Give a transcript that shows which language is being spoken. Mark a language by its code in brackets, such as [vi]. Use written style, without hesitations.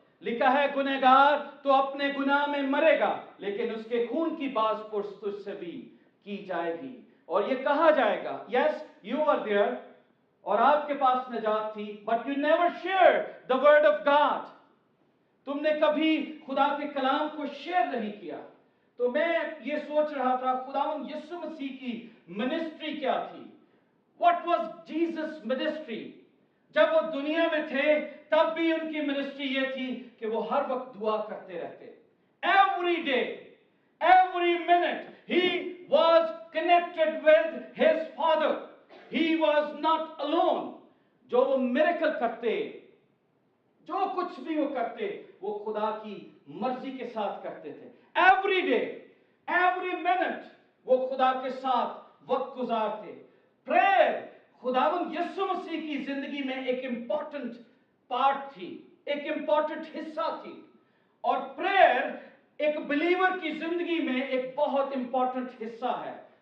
[hi] लिखा है गुनहगार तो अपने गुनाह में मरेगा, लेकिन उसके खून की बाज़पुर्स तुझसे भी की जाएगी, और ये कहा जाएगा, [en] yes you are there [hi] और आपके पास निजात थी, [en] But you never share the word of God. [hi] तुमने कभी खुदा के कलाम को शेयर नहीं किया। तो मैं ये सोच रहा था, खुदावंद यीशु मसीह की मिनिस्ट्री क्या थी? [en] What was Jesus ministry? [hi] जब वो दुनिया में थे तब भी उनकी मिनिस्ट्री ये थी कि वो हर वक्त दुआ करते रहते। [en] Every day, every minute, he was connected with his Father. He was not alone. [hi] जो वो मिरेकल करते, जो कुछ भी वो करते, वो खुदा की मर्जी के साथ करते थे। [en] every day, every minute [hi] वो खुदा के साथ वक्त गुजारते। प्रेयर खुदावंद यीशु मसीह की जिंदगी में एक इंपॉर्टेंट पार्ट थी, एक इंपॉर्टेंट हिस्सा थी, और प्रेयर एक बिलीवर की जिंदगी में एक बहुत इंपॉर्टेंट हिस्सा है।